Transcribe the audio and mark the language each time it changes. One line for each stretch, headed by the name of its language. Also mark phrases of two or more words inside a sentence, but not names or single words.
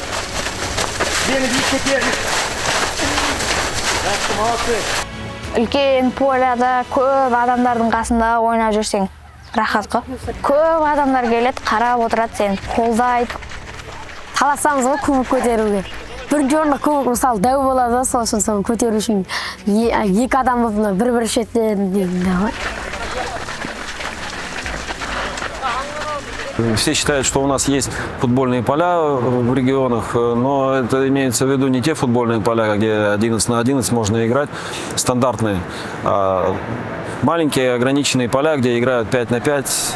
Kazakh: Үлкен поляда көп адамдардың қасында ойнап жүрсең, рахат қой. Көп адамдар келеді, қарап отырады сен, қолдайды. Таласамыз ғой көмек көтеруге. Бірінші орында көмек мысалы дәу болады, сол үшін соны көтеру үшін екі адам болып бір шеттен дейді ғой.
Russian: Все считают, что у нас есть футбольные поля в регионах, но это имеется в виду не те футбольные поля, где 11 на 11 можно играть, стандартные, а маленькие ограниченные поля, где играют 5 на 5.